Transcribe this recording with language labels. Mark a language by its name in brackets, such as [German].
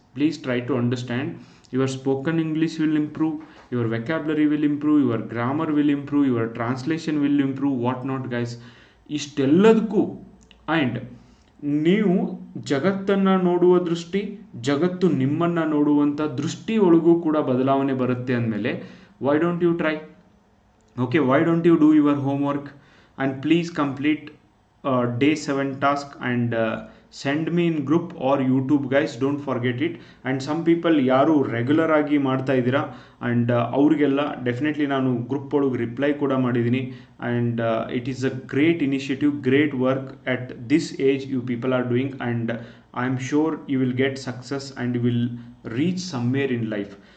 [English] Please try to understand. Your spoken English will improve, your vocabulary will improve, your grammar will improve, your translation will improve, what not guys. [Kannada] ಇಷ್ಟೆಲ್ಲದಕ್ಕೂ and ನೀವು ಜಗತ್ತನ್ನು ನೋಡುವ ದೃಷ್ಟಿ, ಜಗತ್ತು ನಿಮ್ಮನ್ನು ನೋಡುವಂಥ ದೃಷ್ಟಿ ಒಳಗೂ ಕೂಡ ಬದಲಾವಣೆ ಬರುತ್ತೆ ಅಂದಮೇಲೆ [English] Why don't you try? Okay, why don't you do your homework and please complete day 7 task and send me in group or YouTube guys, don't forget it. And some people [Kannada] ಯಾರು ರೆಗ್ಯುಲರ್ ಆಗಿ ಮಾಡ್ತಾ ಇದ್ದೀರಾ and ಅವ್ರಿಗೆಲ್ಲ definitely ನಾನು group ಒಳಗೆ reply ಕೂಡ ಮಾಡಿದ್ದೀನಿ. [English] And it is a great initiative, great work at this age you people are doing. And I am sure you will get success and you will reach somewhere in life.